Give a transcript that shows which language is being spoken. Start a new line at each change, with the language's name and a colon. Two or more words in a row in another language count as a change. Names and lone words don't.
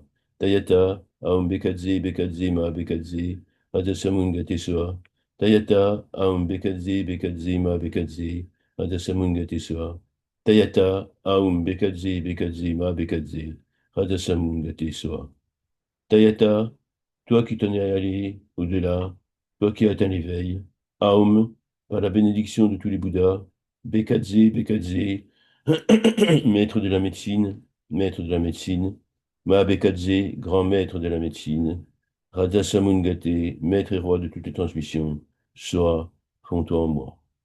Sanskrit: Tayata, Aum Bekadze, Bekadze, Ma Bekadze, Radha Samungate Soa. Tayata, Aum Bekadze, Bekadze, Ma Bekadze, Radha Samungate Soa. Tayata, Aum Bekadze, Bekadze, Ma Bekadze, Radha Samungate Soa. Tayata,
French: toi qui t'en es allé au-delà, toi qui as atteint l'éveil, Aum, par la bénédiction de tous les Bouddhas,
Sanskrit: Bekadze, Bekadze,
French: maître de la médecine, maître de la médecine,
Sanskrit: Ma Bekadze,
French: grand maître de la médecine,
Sanskrit: Radha Samungate,
French: maître et roi de toutes les transmissions, Soa, fonds-toi en moi.